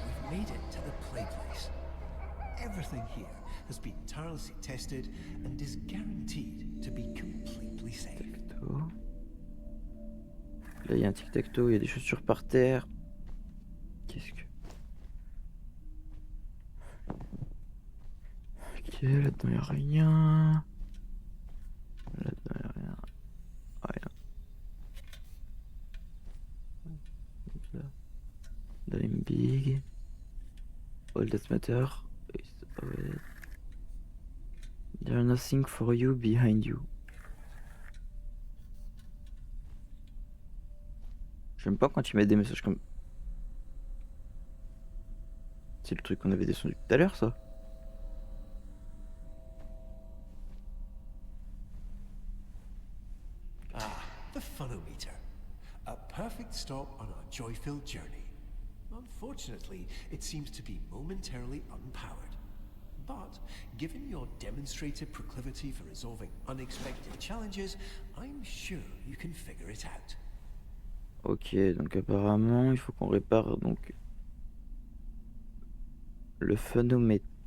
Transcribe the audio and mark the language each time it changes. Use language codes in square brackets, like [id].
[en] We've made it to the play place. Everything here has been tirelessly tested and is guaranteed to be completely safe. Tic-tac-toe. [fr] Là, il y a un tic-tac-toe, il y a des chaussures par terre. Qu'est-ce que... Ok, là-dedans, il n'y a rien. Là-dedans, il n'y a rien. Rien. [en] Là. Dream big. All that matter is always... There's nothing for you behind you. [fr] J'aime pas quand ils mettent des messages comme... C'est le truc qu'on avait descendu tout à l'heure, ça. [en] Ah, the funometer. A perfect stop on our joy-filled journey. Unfortunately, it seems to be momentarily unpowered. But, given your demonstrated proclivity for resolving unexpected challenges, I'm sure you can figure it out. [fr] Ok, donc apparemment, il faut qu'on répare donc le phonomètre.